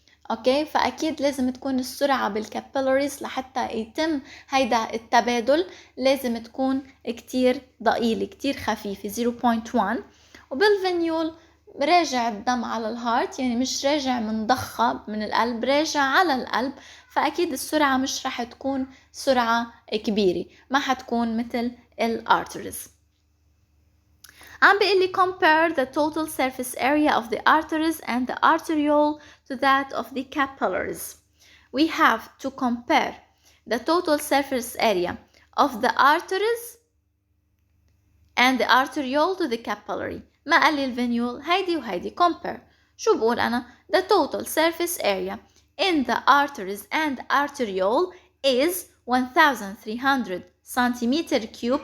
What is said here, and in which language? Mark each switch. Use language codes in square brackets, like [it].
[ar] اوكي، فاكيد لازم تكون السرعة بالكابيلاريز لحتى يتم هيدا التبادل لازم تكون كتير ضئيلة كتير خفيفة 0.1. وبالفينيول راجع الدم على الهارت، يعني مش راجع من ضخة من القلب، راجع على القلب، فأكيد السرعة مش رح تكون سرعة كبيرة، ما حتكون مثل الارتريز. عم بيقول لي [en] compare the total surface area of the arteries and the arteriole to that of the capillaries. We have to compare the total surface area of the arteries and the arteriole to the capillary. [ar] ما قال لي الفينيول، هيدي وهيدي compare. شو بقول أنا؟ [en] The total surface area in the arteries and arteriole is 1300 centimeter cube.